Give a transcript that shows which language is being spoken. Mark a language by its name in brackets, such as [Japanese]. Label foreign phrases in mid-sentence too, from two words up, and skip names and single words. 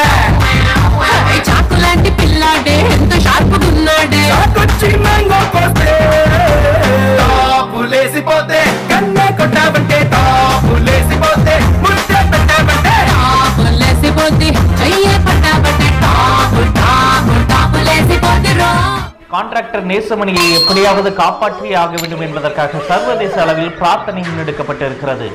[Telugu] చాకు లాంటి పిల్లాడే ఎంత షార్పుగున్నాడే. చాకొచ్చి మ్యాంగో కోస్తే టాపులేసిపోతే, కన్నే కొట్టావంటే టాపులేసిపోతే, ముద్దే పెట్టావంటే టాపులేసిపోతే, చెయ్యే పట్టావంటే టాపు టాపు టాపులేసిపోతే రో. [Tamil] கான்ட்ராக்டர் நேசமணியை எப்படியாவது காப்பாற்றியே ஆக வேண்டும் என்பதற்காக சர்வதேச அளவில் பிரார்த்தனை முன்னெடுக்கப்பட்டிருக்கிறது.